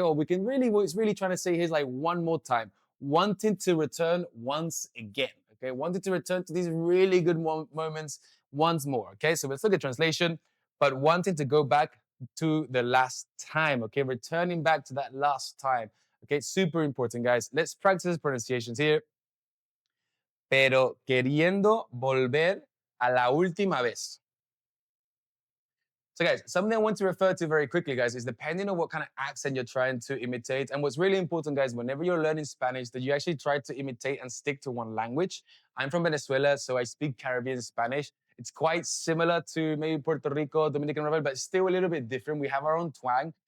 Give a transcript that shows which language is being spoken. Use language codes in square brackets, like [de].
[en] Or we can really, what it's really trying to say here is like one more time, wanting to return once again, okay? Wanting to return to these really good moments once more, okay? So let's look at translation, but wanting to go back to the last time, okay? Returning back to that last time, okay? Super important, guys. Let's practice pronunciations here. [es] Pero queriendo volver a la última vez. [en] So guys, something I want to refer to very quickly, guys, is depending on what kind of accent you're trying to imitate. And what's really important, guys, whenever you're learning Spanish, that you actually try to imitate and stick to one language. I'm from Venezuela, so I speak Caribbean Spanish. It's quite similar to maybe Puerto Rico, Dominican Republic, but still a little bit different. We have our own twang.